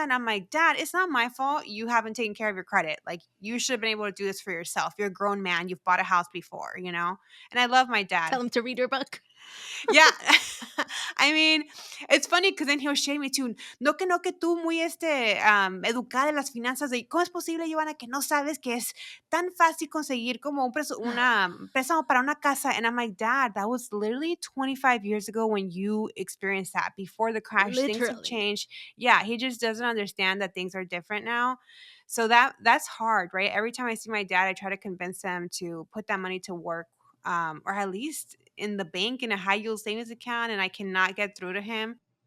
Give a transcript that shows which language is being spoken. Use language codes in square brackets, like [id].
[en] And I'm like, Dad, it's not my fault. You haven't taken care of your credit. Like, you should have been able to do this for yourself. You're a grown man. You've bought a house before. And I love my dad. Tell them to read your book. Yeah. I mean, it's funny because then he'll shame me too. [es] No que tú muy educada en las finanzas de cómo es posible, Giovanna, que no sabes que es tan fácil conseguir como un préstamo para una casa. [en] And I'm like, Dad, that was literally 25 years ago when you experienced that. Before the crash, things have Literally. changed. Yeah, he just doesn't understand that things are different now. So that's hard, right? Every time I see my dad, I try to convince him to put that money to work, or at least in the bank in a high yield savings account, and I cannot get through to him.